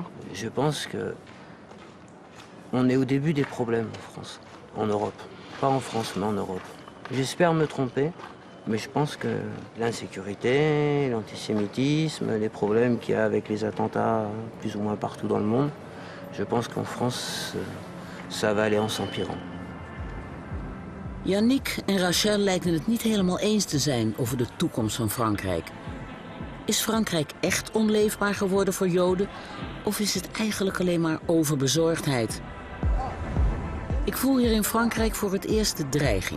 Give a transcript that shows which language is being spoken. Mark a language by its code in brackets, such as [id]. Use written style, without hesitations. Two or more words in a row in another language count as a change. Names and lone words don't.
[fr] Je pense que on est au début des problèmes en France, en Europe. Pas en France, mais en Europe. J'espère me tromper, mais je pense que l'insécurité, l'antisémitisme, les problèmes qu'il y a avec les attentats plus ou moins partout dans le monde, je pense qu'en France, ça va aller en s'empirant. [nl] Yannick en Rachel lijken het niet helemaal eens te zijn over de toekomst van Frankrijk. Is Frankrijk echt onleefbaar geworden voor Joden? Of is het eigenlijk alleen maar overbezorgdheid? Ik voel hier in Frankrijk voor het eerst de dreiging.